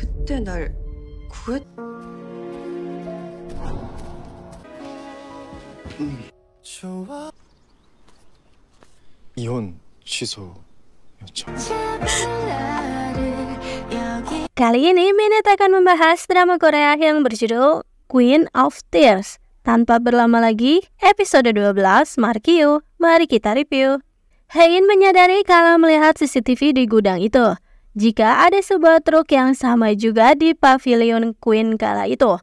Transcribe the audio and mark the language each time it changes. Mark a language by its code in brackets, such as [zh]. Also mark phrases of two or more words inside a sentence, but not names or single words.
[ko] 그때 날 구했... 이혼 취소 요청. [id] Kali ini Minute akan membahas drama Korea yang berjudul Queen of Tears. Tanpa berlama lagi, episode 12 Markio, mari kita review. Hae-in menyadari kalau melihat CCTV di gudang itu, jika ada sebuah truk yang sama juga di pavilion Queen kala itu.